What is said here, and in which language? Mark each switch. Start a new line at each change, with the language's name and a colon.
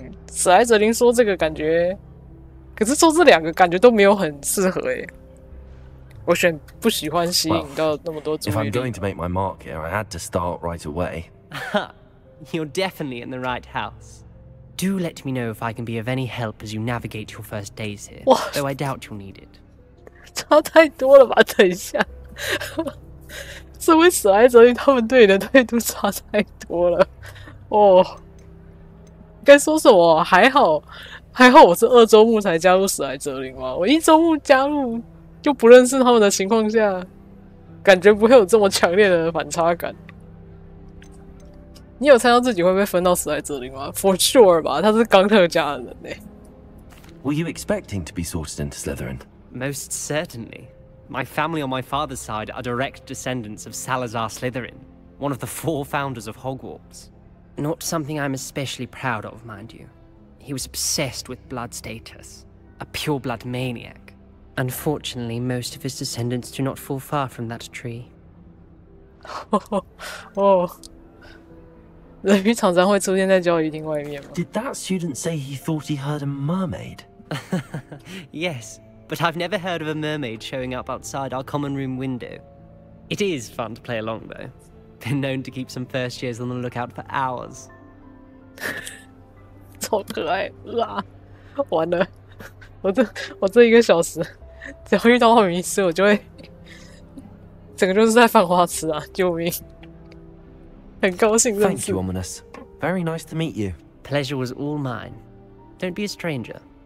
Chinese: 史莱哲林说这个感觉，可是说这两个感觉都没有很适合诶。我选不喜欢吸引到那么多注意力。
English: If I'm going to make my mark here, I had to start right away. You're definitely in the right house. Do let me know if I can be of any help as you navigate your first days here, though I doubt you'll need it.
Chinese: 差太多了吧？等一下，这位史莱哲林他们对你的态度差太多了哦。该说什么？还好我是2周目才加入史莱哲林嘛。我1周目加入就不认识他们的情况下，感觉不会有这么强烈的反差感。你有猜到自己会被分到史莱哲林吗 ？
English: For sure
Chinese: 吧，他是冈特家的人欸。
English: Were you expecting to be sorted into Slytherin? Most certainly. My family on my father's side are direct descendants of Salazar Slytherin, one of the 4 founders of Hogwarts. Not something I'm especially proud of, mind you. He was obsessed with blood status, a pure-blood maniac. Unfortunately, most of his descendants do not fall far from that tree.
Chinese: 哦，人鱼常常会出现在交易厅外面吗？
English: Did that student say he thought he heard a mermaid? Yes, but I've never heard of a mermaid showing up outside our common room window. It is fun to play along, though. Been known to keep some first years on the lookout for hours.
Chinese: 超可爱啊！完了，我这1个小时，只要遇到奥米尼斯，我就会整个就是在犯花痴啊！救命！很高兴认识。
English: Thank you, Ominous. Very nice to meet you. Pleasure was all mine. Don't be a stranger.